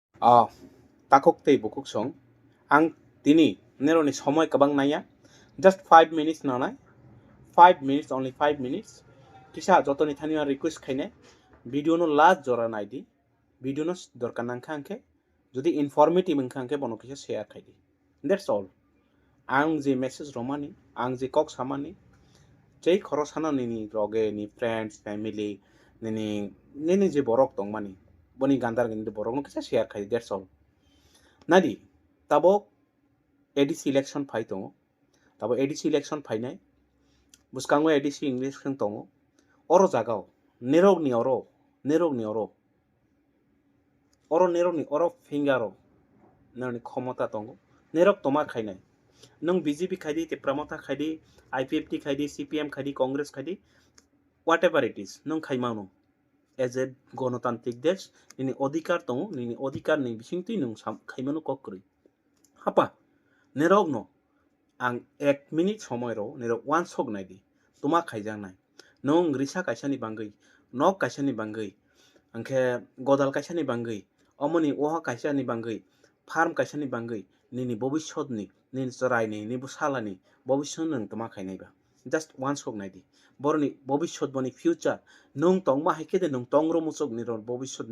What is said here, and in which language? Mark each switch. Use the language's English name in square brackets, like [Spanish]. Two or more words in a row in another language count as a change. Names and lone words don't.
[Kok Borok] takok tei bukuk song ang tini neroni somoy kabang naya [English] just 5 minutes [Kok Borok] nanai 5 minutes [English] only 5 minutes [Kok Borok] kisa jotoni thaniya request khaine video no last jora naidi video no dorkar nangkha angke যদি informative angkha angke bono kisa share khaidi [English] that's all [Kok Borok] ang je message romani ang je kok samani jei khoro sana nini roge ni [English] friends family [Kok Borok] nini je borok tongmani boni gandar gindi borok no kisa share khaidi [English] that's all [Kok Borok] nadi tabo [English] ADC election [Kok Borok] phai tongo tabo [English] ADC election [Kok Borok] phainai buskango [English] ADC election [Kok Borok] tongo oro jagao nerok ni oro fingaro nani khomota tongo nerok toma khainai nung BJP khaidi te pramota khaidi IPFT khaidi CPM khaidi Congress khaidi [English] whatever it is [Kok Borok] nung khaimano [English] as a [Bangla] গণতান্ত্রিক দেশ [Kok Borok] নিনি অধিকার tongo nini অধিকার ni bisingtui nung khaimano kokri hapa nerok no ang 1 minute সময় ro nerok one sok naidi toma khaijang nai nung risa kaisani bangui nok kaisani bangui angke godal kaisani bangui omoni oha kaisani bangui farm kaisani bangui nini bobishot ni nini charai ni ni busalani bobishot nung toma khainai ba [English] just one [Kok Borok] sok naidi borni bobishot boni future nung tongma haikede nung tongro musok ni ron bobishot